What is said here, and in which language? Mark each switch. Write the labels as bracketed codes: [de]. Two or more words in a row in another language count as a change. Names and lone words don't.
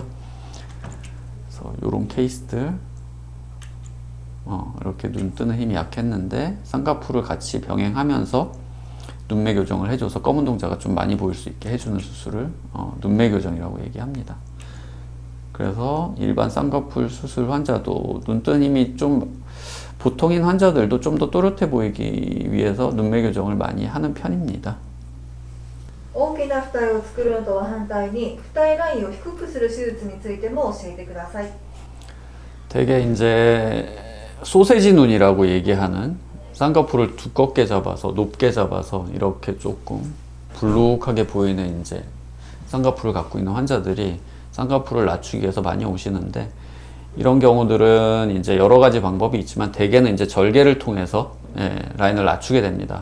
[ko] 그래서 이런 케이스들, 이렇게 눈 뜨는 힘이 약했는데 쌍꺼풀을 같이 병행하면서 눈매 교정을 해줘서 검은 동자가 좀 많이 보일 수 있게 해주는 수술을 눈매 교정이라고 얘기합니다. 그래서 일반 쌍꺼풀 수술 환자도 눈 뜨는 힘이 좀 보통인 환자들도 좀 더 또렷해 보이기 위해서 눈매 교정을 많이 하는 편입니다. [ja] 大きな二重を作るのとは反対に二重ラインを低くする手術についても教えてください。 [ko] 되게 이제 소세지 눈이라고 얘기하는 쌍꺼풀을 두껍게 잡아서 높게 잡아서 이렇게 조금 불룩하게 보이는 이제 쌍꺼풀을 갖고 있는 환자들이 쌍꺼풀을 낮추기 위해서 많이 오시는데, 이런 경우들은 이제 여러 가지 방법이 있지만 대개는 이제 절개를 통해서 라인을 낮추게 됩니다.